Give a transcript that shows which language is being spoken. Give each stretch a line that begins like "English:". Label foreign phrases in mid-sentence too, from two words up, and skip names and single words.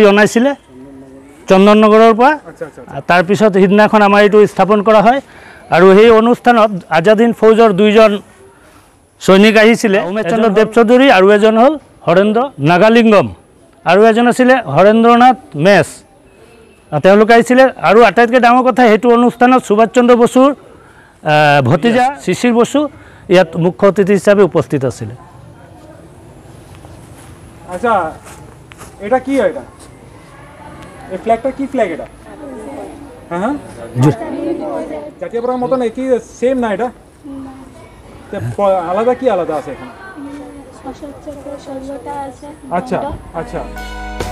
Assamese: অনাইছিল চন্দননগৰৰ পৰা তাৰ পিছত হিদিনাখন আমাৰ এইটো স্থাপন কৰা হয় আৰু সেই অনুষ্ঠানত আজাদ হিন্দ ফৌজৰ দুইজন সৈনিক আহিছিল উমেশ চন্দ্ৰ দেৱ চৌধুৰী আৰু এজন হল হৰেন্দ্ৰ নাগালিংগম আৰু এজন আছিল হৰেন্দ্ৰনাথ মেছ তেওঁলোক আহিছিল আৰু আটাইতকৈ ডাঙৰ কথা হেতু অনুষ্ঠানত সুভাষ চন্দ্ৰ বসুৰ ভতিজা শিশিৰ বসু ইয়াত মুখ্য অতিথি হিচাপে উপস্থিত আছিল
Bangla: আচ্ছা এটা কি হয় এটা এই ফ্ল্যাগটা কি ফ্ল্যাগ এটা হ্যাঁ জাতীয় পতাকাৰ মতন কি সেম না এটা আলাদা কি আলাদা আছে এখানে আচ্ছা আচ্ছা